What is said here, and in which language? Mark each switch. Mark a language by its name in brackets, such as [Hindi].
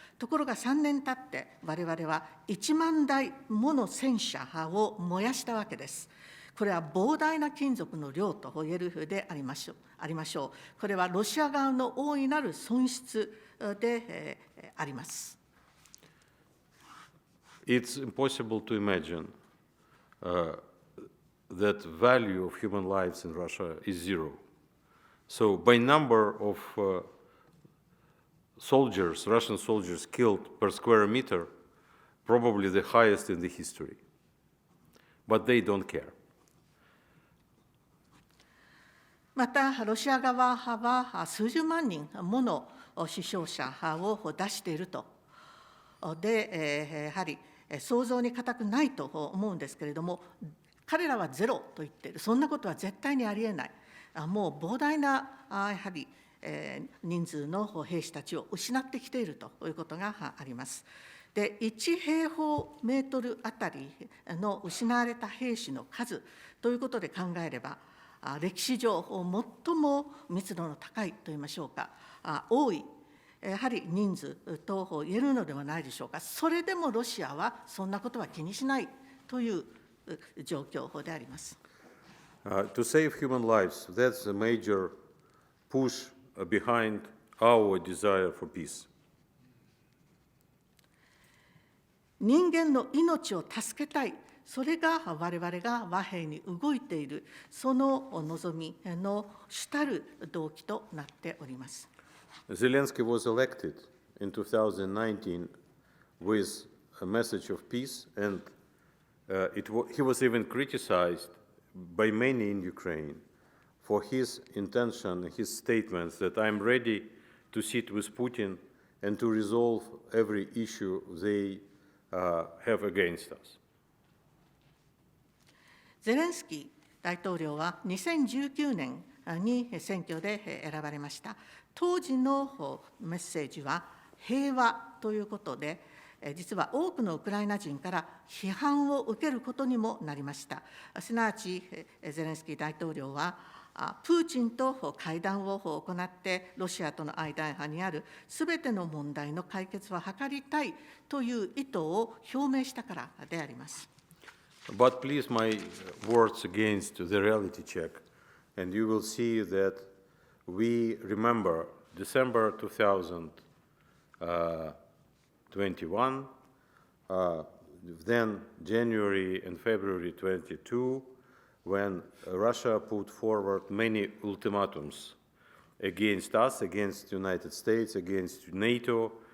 [Japanese] ところが3年経って、我々は1万台もの戦車を燃やしたわけです。これは膨大な金属の量と言えるでありましょう。これはロシア側の大いなる損失であります。 [English] It's impossible to imagine that value of human lives in Russia is zero. So by number of soldiers, Russian soldiers killed per square meter, probably the highest in the history. But they don't care. [Japanese] また、ロシア側は数十万人もの死傷者を出していると。で、やはり想像に難くないと思うんですけれども、彼らはゼロと言っている。そんなことは絶対にありえない。もう膨大なやはり人数の兵士たちを失ってきているということがあります。で、1平方メートルあたりの失われた兵士の数ということで考えれば、歴史上最も密度の高いといいましょうか、多いやはり人数と言えるのではないでしょうか。それでもロシアはそんなことは気にしないという状況であります。 [English] To save human lives, that's a major push behind our desire for peace. [Japanese] 人間の命を助けたい、それが我々が和平に動いている、その望みの主たる動機となっております。 [English] Zelenskyy was elected in 2019 with a message of peace, and he was even criticized by many in Ukraine for his intention, his statements that I'm ready to sit with Putin and to resolve every issue they have against us. [Japanese] ゼレンスキー大統領は2019年に選挙で選ばれました。当時のメッセージは平和ということで、実は多くのウクライナ人から批判を受けることにもなりました。すなわち、ゼレンスキー大統領は、プーチンと会談を行って、ロシアとの間にあるすべての問題の解決を図りたいという意図を表明したからであります。 [English] But please, my words against the reality check, and you will see that we remember December 2021, then January and February 22, when Russia put forward many ultimatums against us, against the United States, against NATO.